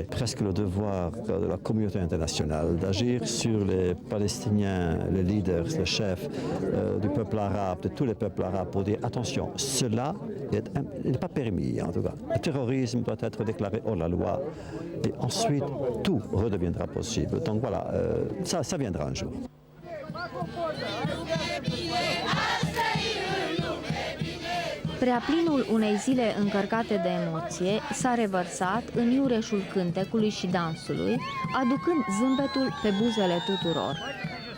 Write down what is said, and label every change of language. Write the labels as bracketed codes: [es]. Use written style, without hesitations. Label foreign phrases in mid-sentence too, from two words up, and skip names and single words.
[fr] Presque le devoir de la communauté internationale d'agir sur les Palestiniens, les leaders, les chefs du peuple arabe, de tous les peuples arabes, pour dire attention, cela n'est pas permis en tout cas. Le terrorisme doit être déclaré hors la loi et ensuite tout redeviendra possible. Donc voilà, ça viendra un jour. [ro] Preaplinul unei zile încărcate de emoție s-a revărsat în iureșul cântecului și dansului, aducând zâmbetul pe buzele tuturor.